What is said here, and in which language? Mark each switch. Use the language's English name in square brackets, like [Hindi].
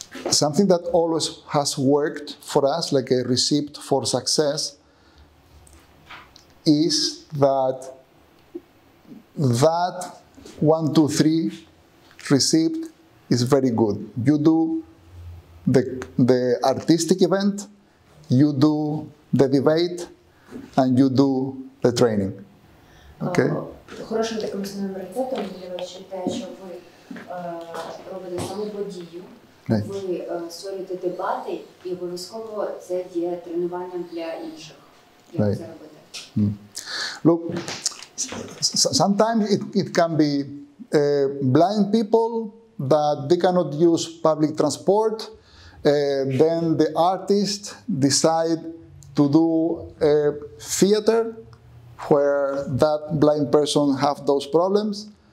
[English] Something that always has worked for us, like a recipe for success, is that 1, 2, 3 recipe is very good. You do the artistic event, you do the debate, and you do the training. Okay? [Ukrainian] Хорошим таким основним рецептом для вас є те, що ви робите саму подію, ви створюєте дебати, і обов'язково це є тренуванням для інших. Як це робити? [English] Look, sometimes it can be blind people that they cannot use public transport. Then the artist decide to do a theater where that blind person have those problems.